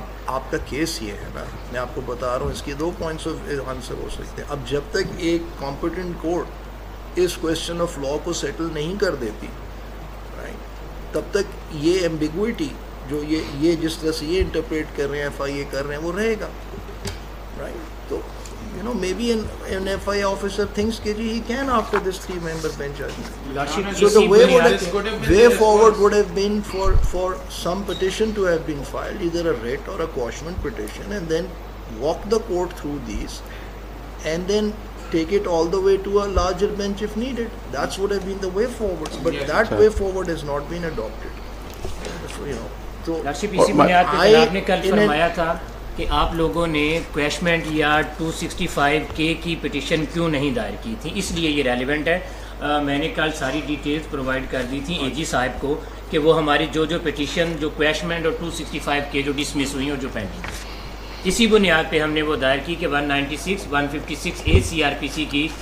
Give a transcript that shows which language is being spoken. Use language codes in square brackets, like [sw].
[ur] آپ کا کیس یہ ہے نا, میں آپ کو بتا رہا ہوں, اس کی دو پوائنٹس آف آنسر ہو سکتے ہیں. اب جب تک ایک competent court اس question of law کو سیٹل نہیں کر دیتی, تب تک یہ ایمبیگوٹی جو یہ جس طرح سے یہ انٹرپریٹ کر رہے ہیں, FIA کر رہے ہیں, وہ رہے گا. [en] Right, تو you know, maybe an FIA officer thinks کہ جی he can after this 3-member bench judgment. So the way forward would have been for some petition to have been filed, either a writ or a quashment petition, and then walk the court through these and then take it all the way to a larger bench if needed. That's would have been the way forward, but yes, that way forward has not been adopted. So, you know, so [ur] اسی بنیاد پہ آپ نے کل فرمایا تھا کہ آپ لوگوں نے کویشمنٹ یا 265K کی پٹیشن کیوں نہیں دائر کی تھی, اس لیے یہ ریلیونٹ ہے. میں نے کل ساری ڈیٹیلز پرووائڈ کر دی تھی AG صاحب کو کہ وہ ہماری جو پٹیشن جو کویشمنٹ اور 265K جو ڈسمس ہوئی اور جو پینڈنگ ہے, اسی بنیاد پہ ہم نے وہ دائر کی کہ 196 156A CRPC کی.